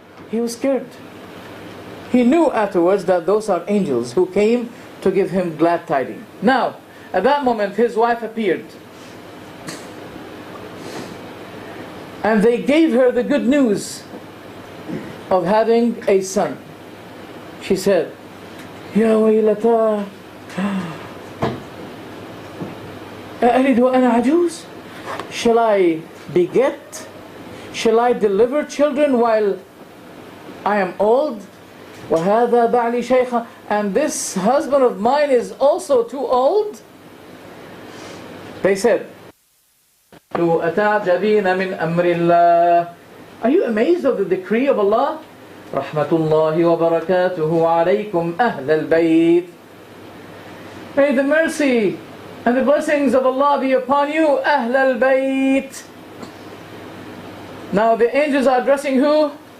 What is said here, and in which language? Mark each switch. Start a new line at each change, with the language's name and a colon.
English: He was scared. He knew afterwards that those are angels who came to give him glad tidings. Now, at that moment, his wife appeared. And they gave her the good news of having a son. She said,
Arabic: يا ويلتا أألد وأنا عجوز?
English: Shall I beget? Shall I deliver children while I am old?
Arabic: وهذا بعلي شيخا,
English: and this husband of mine is also too old? They said,
Arabic: أتعجبين من أمر الله?
English: Are you amazed of the decree of Allah?
Arabic: رحمة الله وبركاته عليكم أهل البيت.
English: May the mercy and the blessings of Allah be upon you, أهل البيت. Now the angels are addressing who?